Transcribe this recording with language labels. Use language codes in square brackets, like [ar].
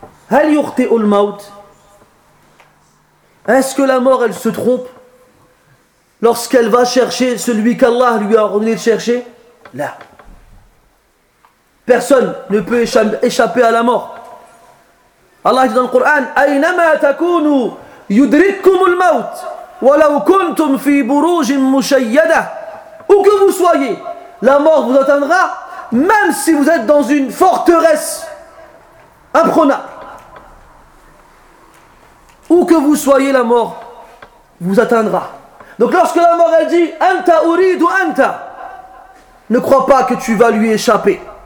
[ar] هل يخطئ الموت؟ [fr] Est-ce que la mort elle se trompe lorsqu'elle va chercher celui qu'Allah lui a ordonné de chercher? Là. Personne ne peut échapper à la mort. Allah dit dans le Coran: [ar] أينما تكونوا يدرككم الموت ولو كنتم في بروج مشيدة. [fr] Où que vous soyez, la mort vous atteindra même si vous êtes dans une forteresse imprenable. Où que vous soyez, la mort vous atteindra. Donc lorsque la mort elle dit [ar] anta uridu anta, [fr] ne crois pas que tu vas lui échapper.